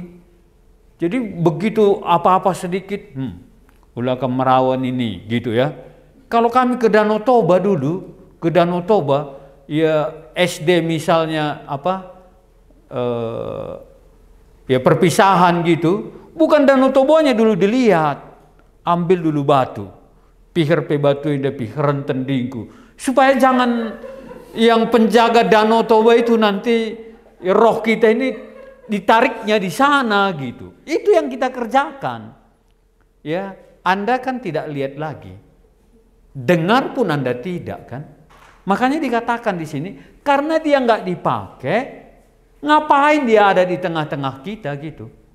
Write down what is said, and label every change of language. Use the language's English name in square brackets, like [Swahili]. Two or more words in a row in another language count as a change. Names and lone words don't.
[Indonesian] Jadi begitu apa-apa sedikit, [Batak Karo] ulakam merawan [Indonesian] ini gitu ya. Kalau kami ke Danau Toba dulu, ke Danau Toba, ya SD misalnya apa, ya perpisahan gitu, bukan Danau Tobanya dulu dilihat, ambil dulu batu, [Batak Karo] pihir pe batu indah pihiran tendingku, [Indonesian] supaya jangan yang penjaga Danau Toba itu nanti roh kita ini ditariknya di sana gitu. Itu yang kita kerjakan. Ya, Anda kan tidak lihat lagi. Dengar pun Anda tidak kan. Makanya dikatakan di sini, karena dia nggak dipakai, ngapain dia ada di tengah-tengah kita gitu.